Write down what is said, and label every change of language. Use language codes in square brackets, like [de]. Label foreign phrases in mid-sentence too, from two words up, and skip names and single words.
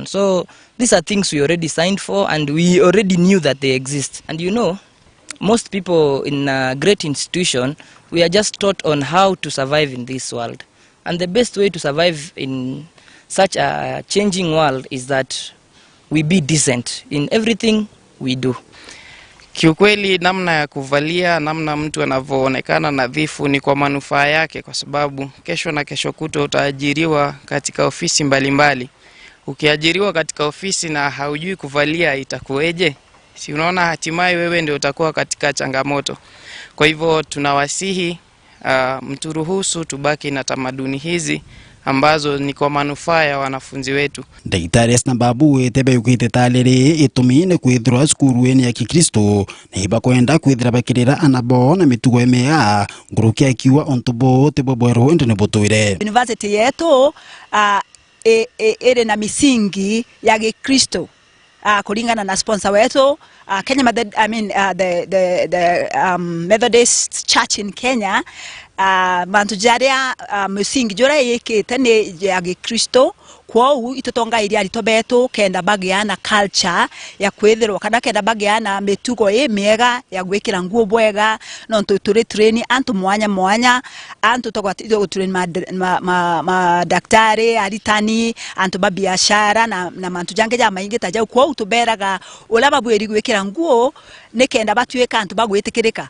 [en] So these are things we already signed for and we already knew that they exist. And you know, most people in a great institution, we are just taught on how to survive in this world. And the best way to survive in such a changing world is that we be decent in everything we do. [sw] Kiukweli namna ya kuvalia, namna mtu anavyoonekana nadhifu ni kwa manufaa yake, kwa sababu kesho na kesho kutwa utaajiriwa katika ofisi mbalimbali. Ukiajiriwa katika ofisi na haujui kuvalia itakuweje? Si unaona hatimaye wewe ndio utakuwa katika changamoto. Kwa hivyo tunawasihi mturuhusu tubaki na tamaduni hizi ambazo ni kwa manufaa ya wanafunzi wetu. [mer] Daktari Esther Babu etebe yukite talere itumine kwithira skuru ya Kikristo na iba kwenda kwithira bakirira anabo na mitugo emea nguruki akiwa ontobo tebobero ndene botoire. [sw] University yetu ere na misingi ya Kikristo kulingana na sponsor wetu Kenya the Methodist Church in Kenya. [mer] Bantu jaria musingi jora yeke tane ya Kikristo kwou itutonga iria ritobetu kenda bagiana culture ya kwethirwo kana kenda bagiana mitugo miega ya gwikira nguo bwega no turi train antu mwanya antu togwatithio train ma daktari aritani antu ba biashara na mantu jange ja maingi taja kwou tuberaga ula babweri gwikira nguo nikenda batuika antu bagwitikirika